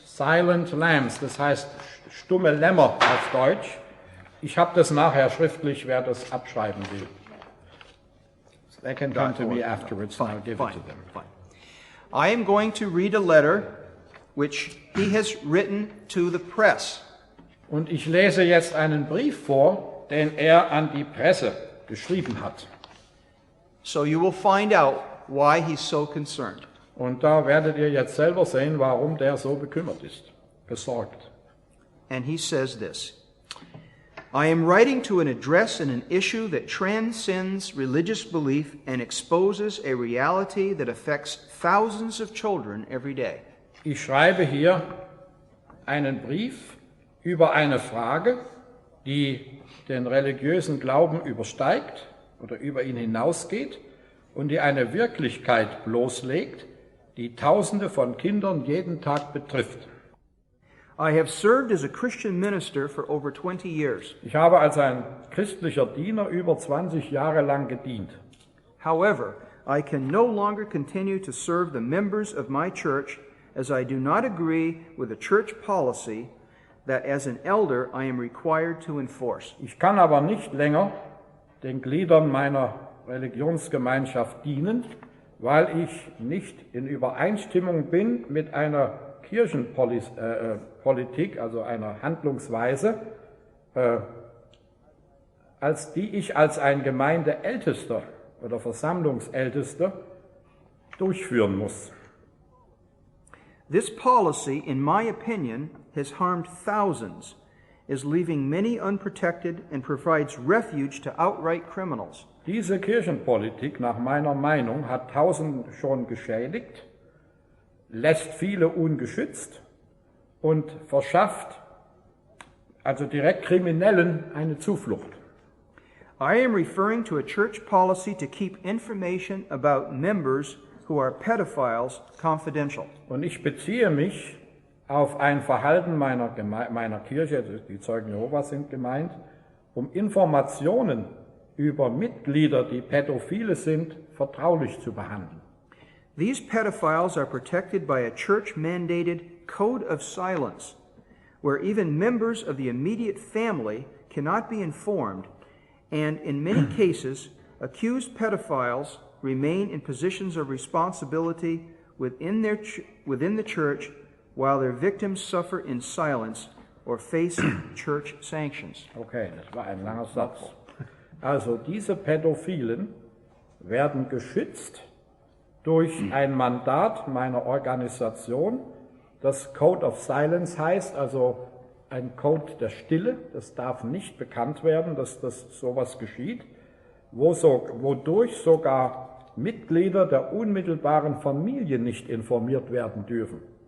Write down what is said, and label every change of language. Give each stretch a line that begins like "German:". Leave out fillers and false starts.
German: Silent Lambs, das heißt stumme Lämmer auf Deutsch. Ich habe das nachher schriftlich, wer das abschreiben will.
English: They can come to me afterwards and I'll give it to them. Fine. I am going to read a letter which he has written to the press.
German: Und ich lese jetzt einen Brief vor, den er an die Presse geschrieben hat.
English: So you will find out why he's so concerned.
German: Und da werdet ihr jetzt selber sehen, warum der so bekümmert ist, besorgt.
English: And he says this: I am writing to address an issue that transcends religious belief and exposes a reality that affects thousands of children every day.
German: Ich schreibe hier einen Brief über eine Frage, die den religiösen Glauben übersteigt oder über ihn hinausgeht und die eine Wirklichkeit bloßlegt, die Tausende von Kindern jeden Tag betrifft.
English: I have served as a Christian minister for over 20 years.
German: Ich habe als ein christlicher Diener über 20 Jahre lang gedient.
English: However, I can no longer continue to serve the members of my church as I do not agree with the church policy that as an elder I am required to enforce.
German: Ich kann aber nicht länger den Gliedern meiner Religionsgemeinschaft dienen, weil ich nicht in Übereinstimmung bin mit einer Kirchenpolitik, also einer Handlungsweise, als die ich als ein Gemeindeältester oder Versammlungsältester durchführen muss.
English: This policy, in my opinion, has harmed thousands, is leaving many unprotected and provides refuge to outright criminals.
German: Diese Kirchenpolitik, nach meiner Meinung, hat Tausenden schon geschädigt, lässt viele ungeschützt und verschafft also direkt Kriminellen eine Zuflucht.
English: I am referring to a church policy to keep information about members who are pedophiles confidential.
German: Und ich beziehe mich auf ein Verhalten meiner Kirche, die Zeugen Jehovas sind gemeint, um Informationen über Mitglieder, die Pädophile sind, vertraulich zu behandeln.
English: These pedophiles are protected by a church-mandated code of silence, where even members of the immediate family cannot be informed, and in many cases, accused pedophiles remain in positions of responsibility within the church while their victims suffer in silence or face church sanctions.
German: Okay, das war ein langer Satz. Also diese Pädophilen werden geschützt durch ein Mandat meiner Organisation, das Code of Silence heißt, also ein Code der Stille, das darf nicht bekannt werden, dass das sowas geschieht, wodurch sogar Mitglieder der unmittelbaren Familie nicht informiert werden dürfen.